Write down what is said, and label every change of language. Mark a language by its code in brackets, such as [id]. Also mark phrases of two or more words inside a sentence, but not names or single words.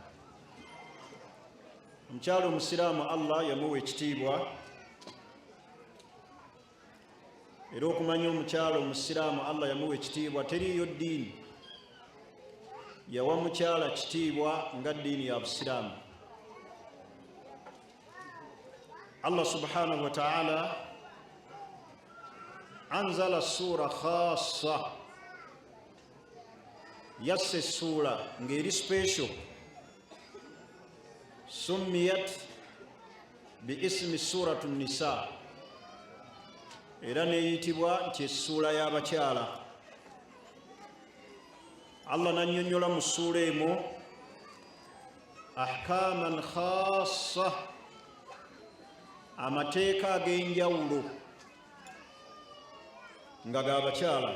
[lg] Omukyalo omusiraamu Allah yamuwa ekitiibwa, era okumanya omukyalo omusiraamu Allah yamuwa ekitiibwa, teriiyo ddiini yawa mukyala kitiibwa nga ddiini ya busiraamu. [ar] الله سبحانه وتعالى أنزل سورة خاصة, [lg] yasse sura ng'eri special, [ar] سميت ب اسم سورة نساء, [lg] era neeyitibwa nti essuula y'abakyala. Allah nannyonnyola mu ssuula emu [ar] أحكاما خاصة, [lg] amateeka ag'enjawulo nga g'abakyala.